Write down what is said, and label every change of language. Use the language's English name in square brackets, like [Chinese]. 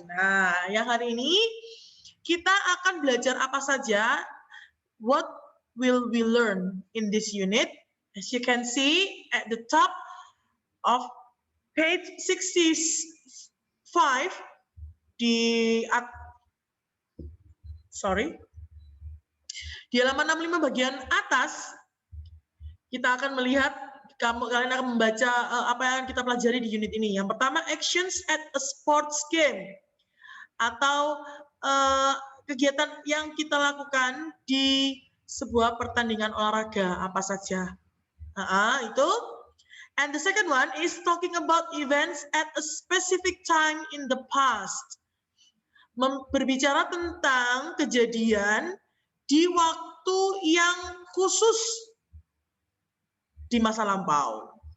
[Indonesian] Nah, yang hari ini kita akan belajar apa saja. [English] What will we learn in this unit? As you can see at the top of page 65 [Indonesian] di halaman 65 bagian atas kita akan melihat kalian akan membaca apa yang kita pelajari di unit ini. Yang pertama, [English] actions at a sports game [Indonesian] atau kegiatan yang kita lakukan di sebuah pertandingan olahraga apa saja. Itu. [English] And the second one is talking about events at a specific time in the past. [Indonesian] Berbicara tentang kejadian di waktu yang khusus di masa lampau.